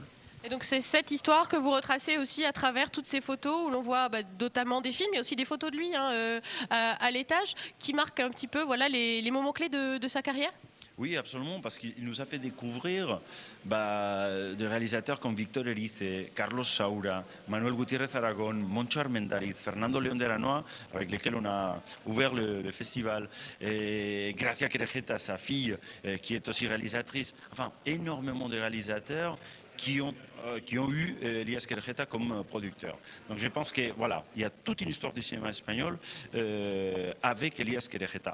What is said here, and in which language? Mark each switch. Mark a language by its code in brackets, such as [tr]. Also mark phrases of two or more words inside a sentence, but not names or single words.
[fr] Et donc c'est cette histoire que vous retracez aussi à travers toutes ces photos où l'on voit notamment des films, mais aussi des photos de lui à l'étage qui marquent un petit peu voilà, les moments clés de sa carrière. Oui, absolument, parce qu'il nous a fait découvrir des réalisateurs comme Víctor Erice, Carlos Saura, Manuel Gutiérrez Aragón, Moncho Armendariz, Fernando León de Aranoa, avec lesquels on a ouvert le festival, et Gracia Querejeta, sa fille, qui est aussi réalisatrice. Enfin, énormément de réalisateurs qui ont eu Elias Calleja comme producteur. Donc je pense que voilà, il y a toute une histoire du cinéma espagnol avec Elias Calleja.